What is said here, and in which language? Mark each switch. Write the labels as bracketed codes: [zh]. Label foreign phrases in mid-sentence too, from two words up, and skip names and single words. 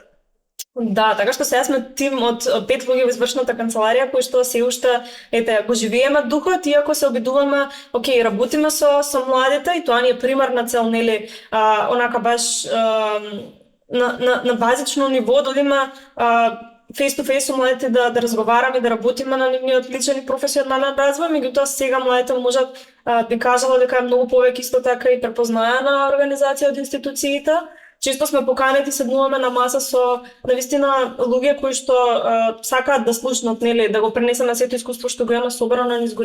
[mk] Да, така што сега сме тим од 5 луѓе во извршната канцеларија кои што се уште го живееме духот, иако се обидуваме, работиме со младите и тоа ни е примерна цел, онака баш на базично ниво да одиме [en] face-to-face [mk] со младите да разговараме, да работиме на нивниот личен и професионален развој, меѓутоа сега младите можат би кажала дека е многу повеќе исто така и препознаена организација од институциите. Често сме поканети, седнуваме на маса со навистина луѓе кои што сакаат да слушнат, да го пренесеме сето искуство што го имаме собрано низ